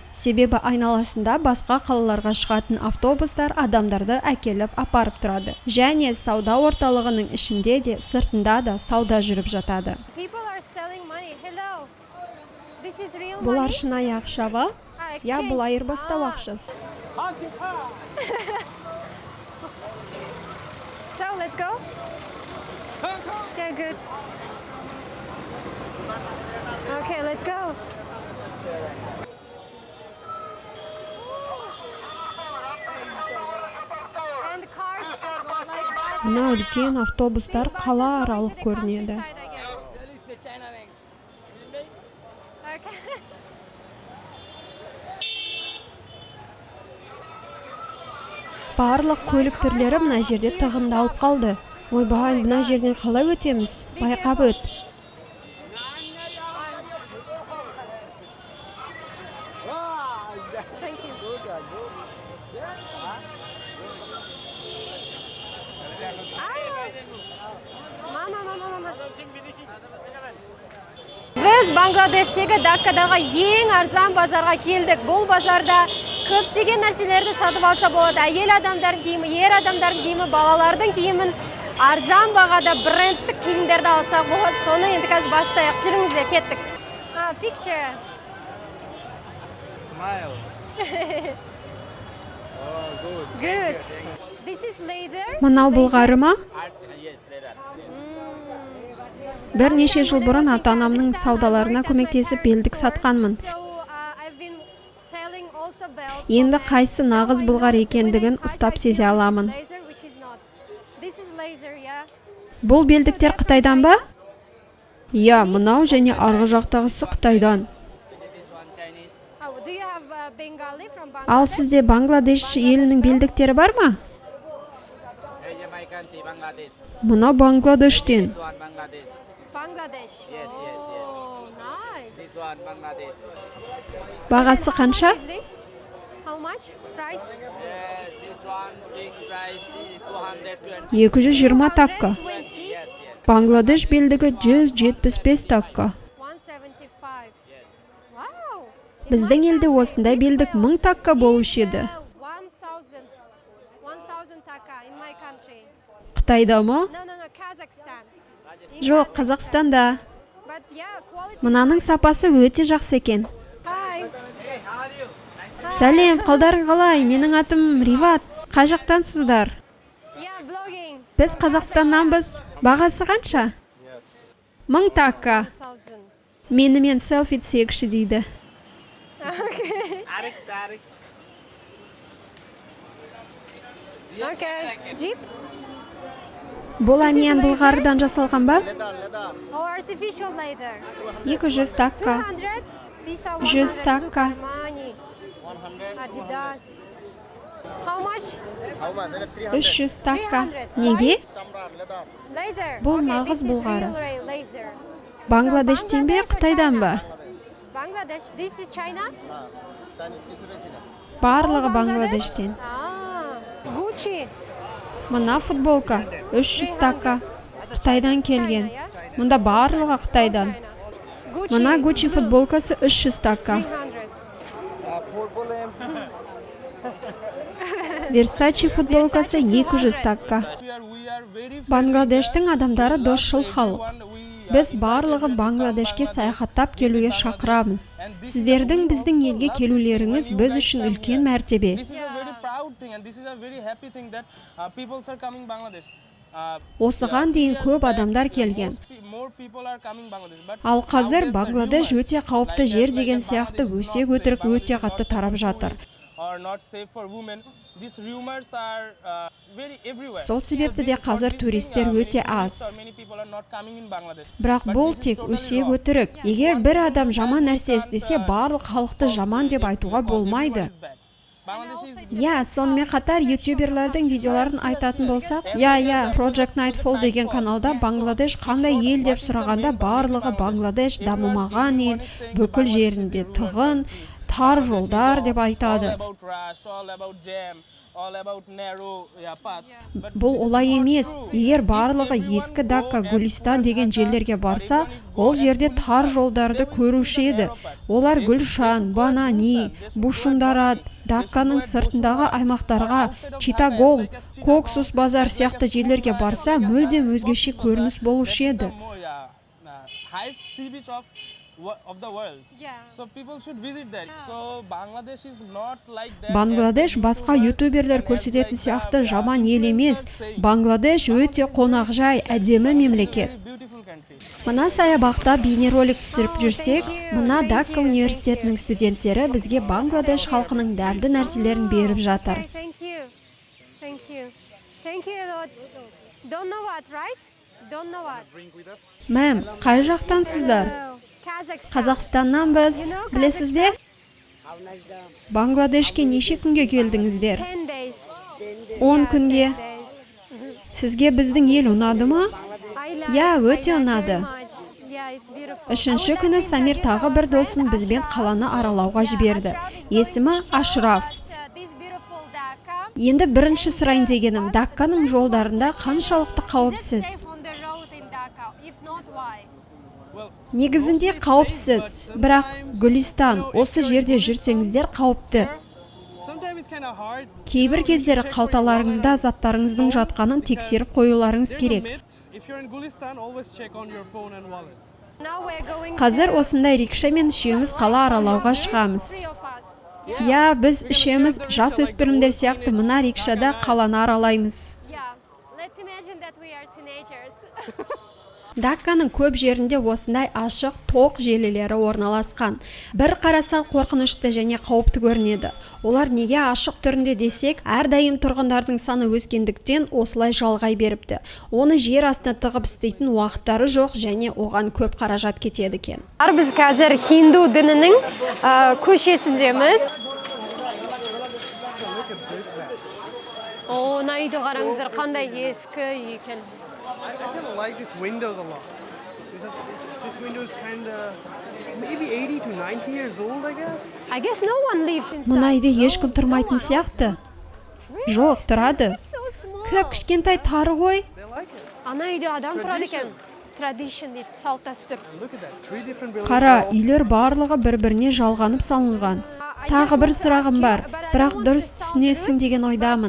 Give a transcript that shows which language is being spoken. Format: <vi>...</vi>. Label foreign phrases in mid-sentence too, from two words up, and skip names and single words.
<kk>Себебі айналасында басқа қалаларға шығатын автобустар адамдарды әкеліп апарып тұрады. Және сауда орталығының ішінде де, сыртында да сауда жүріп жатады. Бұлар шынайы ақша ба? Я, бұл айырбастау ақшасы.</kk> <en>So, let's go. Okay, good. Okay, let's go. And cars like</en> <kk>Мына үлкен автобустар қала аралық көрінеді. Барлық көлік түрлері мына жерде тығындалып қалды. Ойбай, мына жерден қалай өтеміз? Байқап өт.</kk> <en>Thank you.</en> <kk>Біз Бангладештегі Даккадағы ең арзан базарға келдік. Бұл базарда көптеген нәрселерді сатып алса болады. Әйел адамдардың киімі, ер адамдардың киімі, балалардың киімін арзан бағада брендтік киімдерді алсақ болады. Соны енді қазір бастайық. Жүріңіздер, кеттік.</kk> <en>Picture. Smile. Oh, good. Good. This is leather.</en> <kk>Мынау былғары ма?</kk> <en>Yes, later.</en> <kk>Бірнеше жыл бұрын ата-анамның саудаларына көмектесіп белдік сатқанмын. Енді қайсы нағыз былғар екендігін ұстап сезе аламын. Бұл белдіктер Қытайдан ба? Я, мынау және арғы жақтағысы Қытайдан. Ал сізде Бангладеш елінің белдіктері бар ма? Мына Бангладештен.</kk> <en>Bangladesh. Yes, yes, yes. Oh, nice. This one, Bangladesh.</en> <kk>Бағасы қанша?</kk> <en>What is this? How much? Price? Yes, this one, fixed price, 220.</en> <kk>220 такка.</kk> <en>20? Yes, yes.</en> <kk>Бангладеш белдігі 175 такка.</kk> <en>175. Yes. Wow.</en> <kk>Біздің елде осындай белдік 1000 такка болушы еді.</kk> <en>1000 taka in my country.</en> <kk>Қытайда ма?</kk> <en>No, Kazakhstan.</en> <kk>Жоқ, Қазақстанда.</kk> <en>But yeah, quality.</en> <kk>Мұнаның сапасы өте жақсы екен.</kk> <en>Hi. Hey, how are you?</en> <kk>Сәлем, қалдарың қалай? Менің атым Риват. Қай жақтансыздар?</kk> <en>Yeah, vlogging.</en> <kk>Біз Қазақстаннанбыз. Бағасы қанша? 1000 такка. 1000. Менімен селфи түсекші дейді. Tarik, tarik.</kk> <en>Okay. Jeep?</en> <kk>Бұл әмиян былғарыдан жасалған ба?</kk> <en>Oh, artificial leather.</en> <kk>200 такка.</kk> <en>200. These are 100 100. taka. Look, Armani. 100. Adidas. How much?</en> <kk>300 такка. Неге?</kk> <en>Leather.</en> <kk>Бұл</kk> <en>Okay,</en> <kk>нағыз</kk> <en>this is</en> <kk>былғары.</kk> <en>real leather.</en> <kk>Бангладештен бе, Қытайдан ба?</kk> <en>Bangladesh. This is China?</en> <kk>Барлығы Бангладештен.</kk> <en>Gucci.</en> <kk>Мына футболка 300 такка. Қытайдан келген. Мұнда барлығы Қытайдан.</kk> <en>Gucci.</en> <kk>Мына Gucci футболкасы 300 такка. 300. Versace футболкасы 200 такка. Бангладештің адамдары досшыл халық. Біз барлығы Бангладешке саяхаттап келуге шақырамыз. Сіздердің біздің елге келулеріңіз біз үшін үлкен мәртебе.</kk> <en>proud thing, and this is a very happy thing that people are coming Bangladesh.</en> <kk>Осыған дейін көп адамдар келген.</kk> <en>More people are coming Bangladesh, but</en> <kk>Ал қазір</kk> <en>nowadays the</en> <kk>Бангладеш</kk> <en>rumors,</en> <kk>өте қауіпті</kk> <en>like</en> <kk>жер</kk> <en>that,</en> <kk>деген</kk> <en>like</en> <kk>сияқты</kk> <en>Bangladesh is</en> <kk>өсек</kk> <en>not</en> <kk>өтірік</kk> <en>safe,</en> <kk>өте</kk> <en>Bangladesh</en> <kk>қатты</kk> <en>is not</en> <kk>тарап</kk> <en>safe for</en> <kk>жатыр.</kk> <en>boys, or not safe for women. These rumors are very everywhere.</en> <kk>Сол себепті де</kk> <en>For</en> <kk>қазір</kk> <en>this thing,</en> <kk>туристер</kk> <en>many</en> <kk>өте</kk> <en>tourists</en> <kk>аз.</kk> <en>or many people are not coming in Bangladesh.</en> <kk>Бірақ</kk> <en>But</en> <kk>бұл</kk> <en>this is</en> <kk>тек</kk> <en>totally</en> <kk>өсек</kk> <en>wrong.</en> <kk>өтірік. Егер бір адам жаман нәрсе</kk> <en>Can't,</en> <kk>істесе, барлық халықты жаман деп айтуға болмайды.</kk> <en>Everyone is bad. Bangladesh is</en> <kk>Я, сонымен қатар ютуберлердің видеоларын айтатын болсақ, Project Nightfall деген каналда Бангладеш қандай ел деп сұрағанда, барлығы Бангладеш дамымаған ел, бүкіл жерінде тығын, тар жолдар деп айтады.</kk> <en>all about rush, all about jam, all about narrow path. But</en> <kk>Бұл</kk> <en>this is</en> <kk>олай</kk> <en>not</en> <kk>емес.</kk> <en>true.</en> <kk>Егер</kk> <en>If</en> <kk>барлығы</kk> <en>everyone</en> <kk>ескі</kk> <en>go</en> <kk>Дакка,</kk> <en>at</en> <kk>Гүлистан</kk> <en>full</en> <kk>деген</kk> <en>Dhaka,</en> <kk>жерлерге</kk> <en>or</en> <kk>барса,</kk> <en>everyone go</en> <kk>ол</kk> <en>at</en> <kk>жерде</kk> <en>full</en> <kk>тар</kk> <en>Dhaka,</en> <kk>жолдарды</kk> <en>they will see</en> <kk>көруші</kk> <en>the</en> <kk>еді.</kk> <en>narrow path.</en> <kk>Олар</kk> <en>They</en> <kk>Гүлшан,</kk> <en>should go at</en> <kk>Банани,</kk> <en>Busan, they should go at</en> <kk>Бушундарат,</kk> <en>Bambi, they should</en> <kk>Дакканың</kk> <en>go at</en> <kk>сыртындағы</kk> <en>Bosumara,</en> <kk>аймақтарға,</kk> <en>or outside of</en> <kk>Читагол,</kk> <en>Dhaka, like a</en> <kk>Коксус базар</kk> <en>like a</en> <kk>сияқты жерлерге</kk> <en>Sumatra,</en> <kk>барса,</kk> <en>like a</en> <kk>мүлдем</kk> <en>Cox's</en> <kk>өзгеше</kk> <en>Bazar.</en> <kk>көрініс болушы</kk> <en>That is</en> <kk>еді.</kk> <en>the highest sea beach of the world. So people should visit that. So Bangladesh is not like that.</en> <kk>Бангладеш</kk> <en>as the</en> <kk>басқа</kk> <en>YouTubers</en> <kk>ютуберлер</kk> <en>and as</en> <kk>көрсететін</kk> <en>like</en> <kk>сияқты</kk> <en>the</en> <kk>жаман ел емес.</kk> <en>influencers say.</en> <kk>Бангладеш өте қонақжай, әдемі мемлекет.</kk> <en>Very beautiful country.</en> <kk>Мына саябақта бейнеролик түсіріп жүрсек, мына Дакка университетінің студенттері бізге Бангладеш халқының дәмді нәрселерін беріп жатыр.</kk> <en>Thank you. Thank you. Thank you a lot. Don't know what, right? Don't know what.</en> <kk>Мәм, қай жақтансыздар?</kk> <en>Kazakhstan.</en> <kk>Қазақстаннанбыз. Білесіз бе? Бангладешке неше күнге келдіңіздер?</kk> <en>10 days.</en> <kk>10 күнге.</kk> <en>Days.</en> <kk>Сізге біздің ел ұнады ма?</kk> <en>I like,</en> <kk>Я,</kk> <en>I</en> <kk>өте</kk> <en>like</en> <kk>ұнады.</kk> <en>very much. Yeah, it's beautiful.</en> <kk>Үшінші күні Самир тағы бір досын бізбен қаланы аралауға жіберді. Есімі Ашраф.</kk> <en>This beautiful Dhaka.</en> <kk>Енді бірінші сұрайын дегенім, Дакканың жолдарында қаншалықты қауіпсіз?</kk> <en>Safe on the road in Dhaka. If not, why?</en> <kk>Негізінде қауіпсіз, бірақ Гүлистан, осы жерде жүрсеңіздер қауіпті.</kk> <en>Sometimes it's kind of hard.</en> <kk>Кейбір кездері қалталарыңызда заттарыңыздың жатқанын тексеріп қоюларыңыз</kk> <en>There's a</en> <kk>керек.</kk> <en>myth. If you're in Gulistan, always check on your phone and wallet. Now we're going</en> <kk>Қазір</kk> <en>to</en> <kk>осындай рикшамен үшеуміз қала аралауға шығамыз.</kk> <en>three of us.</en> <kk>Я, біз үшеуміз жас өспірімдер сияқты мына рикшада қаланы аралаймыз.</kk> <en>Yeah. Let's imagine that we are teenagers.</en> <kk>Дакканың көп жерінде осындай ашық тоқ желілері орналасқан. Бір қарасаң қорқынышты және қауіпті көрінеді. Олар неге ашық түрінде десек, әрдайым тұрғындардың саны өскендіктен осылай жалғай беріпті. Оны жер астына тығып істейтін уақыттары жоқ және оған көп қаражат кетеді екен. Біз қазір хинду дінінің көшесіндеміз. О, мына үйді қараңыздар, қандай ескі екен.</kk> <en>I kind of like these windows a lot. This window is kind of maybe 80 to 90 years old, I guess. I guess no one lives</en> <kk>Мына</kk> <en>inside.</en> <kk>үйде ешкім тұрмайтын сияқты. Жоқ, тұрады.</kk> <en>So small.</en> <kk>Кіп кішкентай тары ғой.</kk> <en>They like it.</en> <kk>Ана үйде адам тұрады екен. Tradition дейді, салт дәстүр.</kk> <en>Look at that. 3 different buildings.</en> <kk>Қара, үйлер барлығы бір-біріне жалғанып салынған. Тағы бір сұрағым бар, бірақ дұрыс түсінесің деген ойдамын.</kk>